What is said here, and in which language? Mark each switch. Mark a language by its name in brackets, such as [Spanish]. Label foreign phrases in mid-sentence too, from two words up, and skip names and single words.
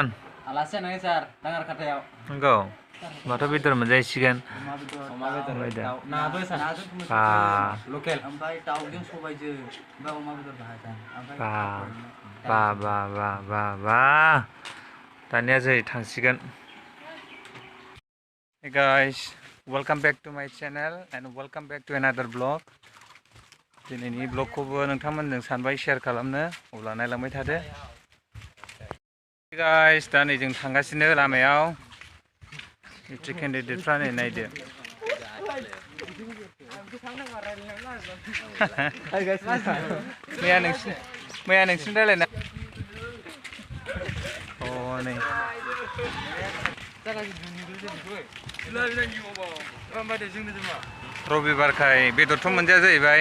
[Bodo] आलासि जानाय सार दाङार खाथायाव। नंगौ। होमबाथ' बेदर मोनजाहैसिगोन। अमा बेदर, दाउ, नाबो सार। लकेल। ओमफ्राय दाउजों सबायजों ओमफ्राय अमा बेदर बा दानिया जों थांसिगोन। [English] Hey guys, welcome back to my channel and welcome back to another vlog. [Bodo] दिनैनि ब्लगखौबो नोंथांमोनजों सानबाय शेयार खालामनो, अब्ला नायलांबाय थादो। [English] Hey guys, [Bodo] दा नै जों थांगासिनो लामायाव। [English] electric candidatephra [Bodo] नै नायदो। मैया नोंसिनि रायलायना नै रबिबारखाय बेदरथ' मोनजाया जाहैबाय।